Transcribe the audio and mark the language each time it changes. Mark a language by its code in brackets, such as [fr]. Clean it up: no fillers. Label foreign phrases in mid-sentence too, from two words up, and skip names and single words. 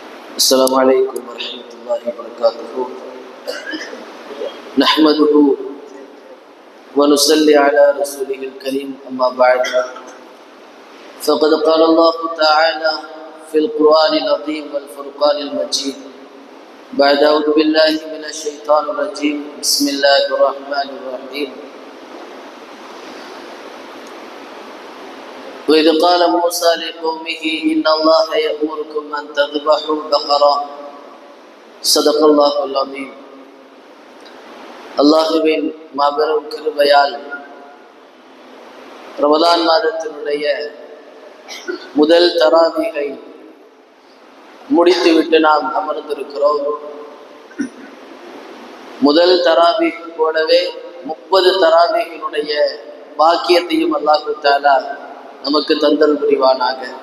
[ar] السلام عليكم ورحمة الله وبركاته. نحمده ونصلي على رسوله الكريم، أما بعد، فقد قال الله تعالى في القرآن العظيم والفرقان المجيد بعد أعوذ بالله من الشيطان الرجيم، بسم الله الرحمن الرحيم. وإذ قال موسى لقومه إن الله يأمركم أن تذبحوا بقرة. صدق الله العظيم. [ta] அல்லாஹுவின் மாபெரும் கிருபையால் ரமதான் மாதத்தினுடைய முதல் தராவீகை முடித்துவிட்டு நாம் அமர்ந்திருக்கிறோம். முதல் தராவீக் போலவே 30 தராவீகினுடைய பாக்கியத்தையும் [ar] الله تعالى [ta] நமக்கு தந்தல் புரிவானாக.